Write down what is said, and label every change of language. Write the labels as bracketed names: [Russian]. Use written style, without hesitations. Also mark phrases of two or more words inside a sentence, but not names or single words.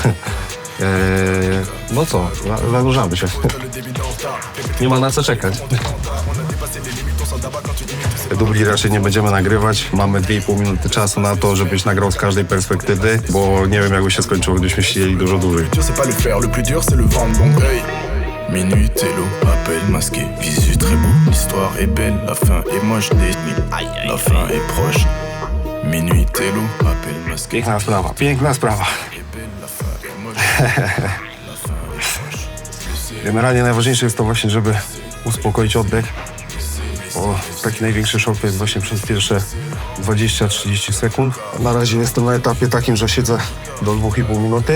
[Polish] Zanurzamy się. Nie ma na co czekać. Dubli raczej nie będziemy nagrywać. Mamy 2,5 minuty czasu na to, żebyś nagrał z każdej perspektywy, bo nie wiem, jakby się skończyło, gdybyśmy siedzieli dużo dłużej. [French] Minuit, télo, appel masqué, visu très beau, l'histoire est belle, la fin est moche, la fin est proche. Minuit, télo, appel masqué. [Polish] Piękna sprawa. Generalnie najważniejsze jest to właśnie, żeby uspokoić oddech, bo taki największy szok to jest właśnie przez pierwsze 20-30 sekund. Na razie jestem na etapie takim, że siedzę do 2,5 minuty.